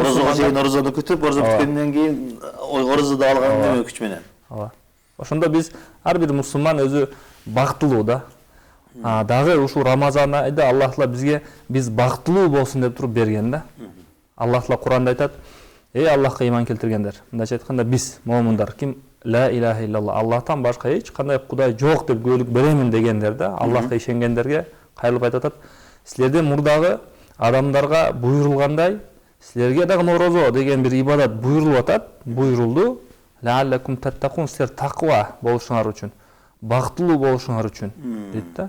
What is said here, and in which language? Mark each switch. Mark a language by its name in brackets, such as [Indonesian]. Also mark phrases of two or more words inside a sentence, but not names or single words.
[Kyrgyz] орозону күтүп, орозо бүткөндөн кийин орозоду алган күч менен. Ошондо биз ар бир мусулман өзү бактылуу да. Дагы ушул Рамазан айда Аллах Таала бизге биз бактылуу болсун деп туруп берген да. Аллах Таала Куранда айтат: "Эй Аллахка ыйман келтиргендер, мындайча айтканда биз момундар, ким [Arabic] لا إله إلا الله, [Kyrgyz] Аллахтан башка эч кандай кудай жок деп күбөлүк беремин дегендер да, Аллахка ишенгендерге кайрылып айтат: "Силерден мурдагы адамдарга буйрулгандай, силерге дагы орозо деген бир ибадат буйрулуп атат, буйрулду. [Arabic] لعلكم تتقون, [Kyrgyz] силер таква болушуңар үчүн, бактылуу болушуңар үчүн" дейт да.